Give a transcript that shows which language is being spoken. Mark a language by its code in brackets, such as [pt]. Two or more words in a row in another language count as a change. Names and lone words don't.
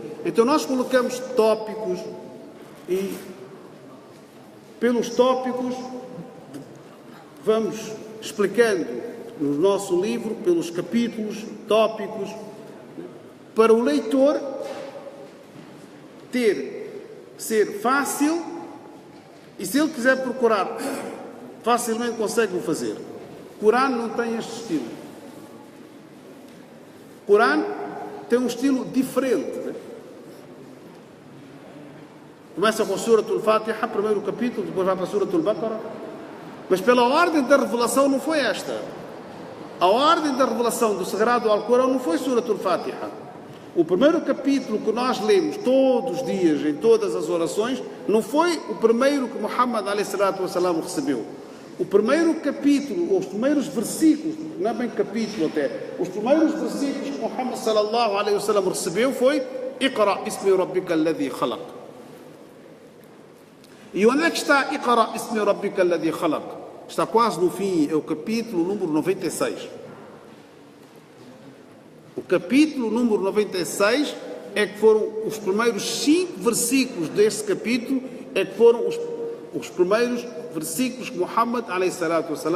[pt] Então nós colocamos tópicos e pelos tópicos vamos explicando no nosso livro, pelos capítulos, tópicos, para o leitor ser fácil, e se ele quiser procurar, facilmente consegue o fazer. O Corão não tem este estilo. O Corão tem um estilo diferente. Né? Começa com a Surat al-Fatiha, primeiro capítulo, depois vai para a Surat al-Baqarah, Mas pela ordem da revelação não foi esta. A ordem da revelação do Sagrado Alcorão não foi Surat al-Fatiha. O primeiro capítulo que nós lemos todos os dias, em todas as orações, não foi o primeiro que Muhammad a.s. recebeu. O primeiro capítulo, ou os primeiros versículos, não é bem capítulo até, os primeiros versículos que Muhammad [ar] sallallahu alaihi wasallam [pt] recebeu foi [ar] Iqra bismi rabbika alladhi khalaq. [pt] E onde é que está [ar] Iqra bismi rabbika alladhi khalaq? [pt] Está quase no fim, é o capítulo número 96. O capítulo número 96 é que foram os primeiros 5 versículos deste capítulo, é que foram os primeiros versículos que Muhammad a.s.